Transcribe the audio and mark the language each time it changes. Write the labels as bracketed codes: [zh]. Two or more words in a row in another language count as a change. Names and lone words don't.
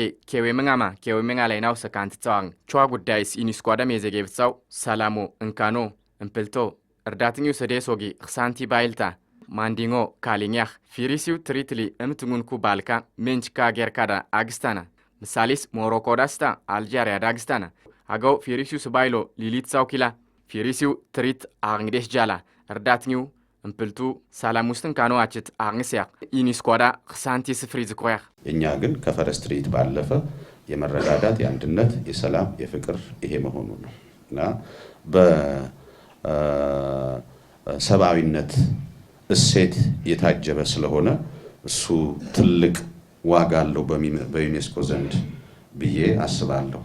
[awn] ኬዌምንጋ ላይናው ሰካንትታዋን ቹዋ ጉዳይስ ዩኒስኮዳ ሜዘጌብትሳው ሰላሙ እንካኖ እምፕልቶ እርዳትኒው ሰዴሶጊ ክሳንቲ ባይልታ ማንዲንጎ ካሊኛህ ፊሪሲው ትሪትሊ እምትንጉንኩ ባልካ ሜንችካ ጌርካዳ አግስታና ምሳሌስ ሞሮኮዳስታ አልጃሪያ ዳግስታና አገው ፊሪሲው ስባይሎ ሊሊትሳው ኪላ ፊሪሲው ትሪት አርንግዴሽ ጃላ እርዳትኒው እምፕልቱ ሰላሙስትን ካኖ አችት አርንስያ ዩኒስኮዳ ክሳንቲ ስፍሪ ዝቆያህ [am] እኛ ግን ከፈረስ ትርኢት ባለፈ የመረዳዳት የአንድነት የሰላም የፍቅር ይሄ መሆኑ ነው እና በሰብአዊነት እሴት የታጀበ ስለሆነ እሱ ትልቅ ዋጋ አለው በዩኔስኮ ዘንድ ብዬ አስባለሁ።